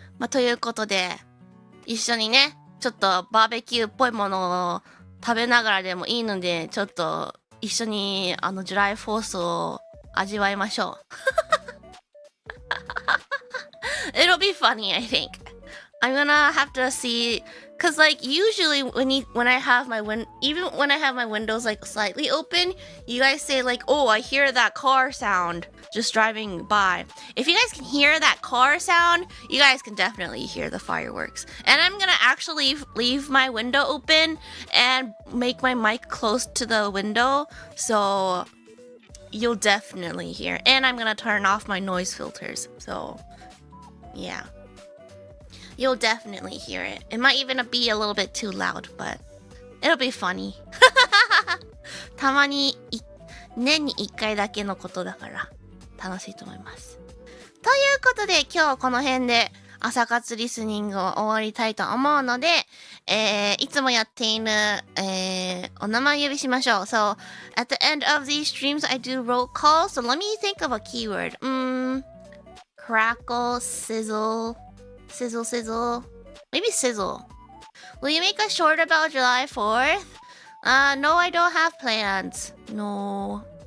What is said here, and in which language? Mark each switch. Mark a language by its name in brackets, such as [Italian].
[Japanese] ということで、一緒にね、ちょっとバーベキューっぽいものを食べながらでもいいので、ちょっと一緒にジュライフォースを味わいましょう。 [English] It'll be funny, I think. I'm gonna have to see, cause like usually when I have my even when I have my windows like slightly open, you guys say like, "Oh, I hear that car sound just driving by." If you guys can hear that car sound, you guys can definitely hear the fireworks. And I'm gonna actually leave my window open and make my mic close to the window, so you'll definitely hear. And I'm gonna turn off my noise filters. So, yeah. You'll definitely hear it. It might even be a little bit too loud, but it'll be funny. [Japanese] たまに年に1回だけのことだから楽しいと思います。ということで今日この辺で朝活リスニングを終わりたいと思うので、いつもやっている、お名前呼びしましょう。 [English] So, at the end of these streams, I do roll call. So let me think of a keyword. Crackle, sizzle, sizzle, sizzle. Maybe sizzle. Will you make a short about July 4th? No, I don't have plans. No.